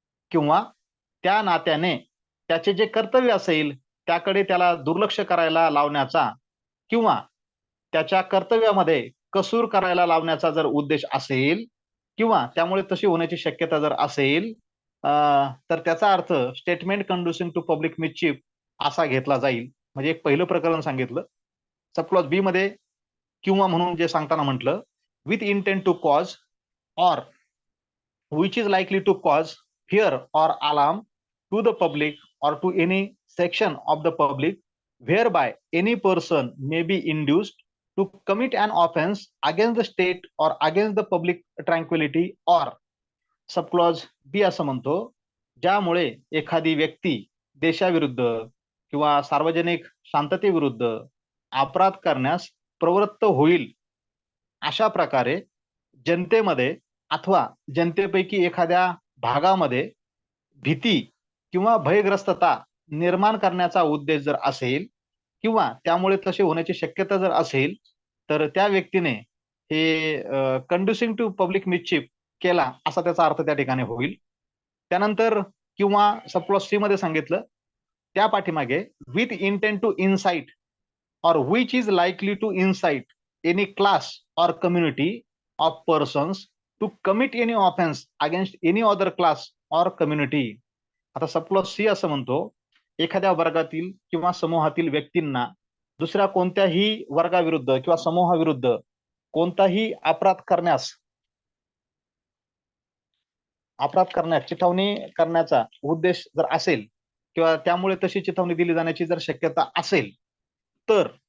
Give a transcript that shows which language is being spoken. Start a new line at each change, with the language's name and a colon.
Marathi: किंवा त्या नात्याने त्याचे जे कर्तव्य असेल त्याकडे त्याला दुर्लक्ष करायला लावण्याचा किंवा त्याच्या कर्तव्यामध्ये कसूर करायला लावण्याचा जर उद्देश असेल किंवा त्यामुळे तशी होण्याची शक्यता जर असेल, तर त्याचा अर्थ
English: statement conducing to public mischief
Marathi: असा घेतला जाईल. म्हणजे एक पहिलं प्रकरण सांगितलं. सबक्लॉज बी मध्ये किंवा म्हणून जे सांगताना म्हटलं,
English: With intent to cause or which is likely to cause fear or alarm to the public or to any section of the public, whereby any person may be induced to commit an offense against the state or against the public tranquility or.
Marathi: Subclause बी असं म्हणतो, ज्यामुळे एखादी व्यक्ती देशाविरुद्ध किंवा सार्वजनिक शांततेविरुद्ध अपराध करण्यास प्रवृत्त होईल, अशा प्रकारे जनतेमध्ये अथवा जनतेपैकी एखाद्या भागामध्ये भीती किंवा भयग्रस्तता निर्माण करण्याचा उद्देश जर असेल किंवा त्यामुळे तसे होण्याची शक्यता जर असेल, तर त्या व्यक्तीने हे
English: conducing to public mischief
Marathi: केला असा त्याचा अर्थ त्या ठिकाणी होईल. त्यानंतर किंवा सबक्लॉज सी मध्ये सांगितलं, त्या पाठीमागे
English: With intent to incite or which is likely to incite any class or community of persons to commit any offense against any other class or community.
Marathi: आता सबक्लॉज सी असं म्हणतो, एखाद्या वर्गातील किंवा समूहातील व्यक्तींना दुसऱ्या कोणत्याही वर्गाविरुद्ध किंवा समूहाविरुद्ध कोणताही अपराध करण्यास चिथावणी करण्याचा उद्देश जर असेल किंवा त्यामुळे तशी चिथावणी दिली जाण्याची जर शक्यता असेल, तर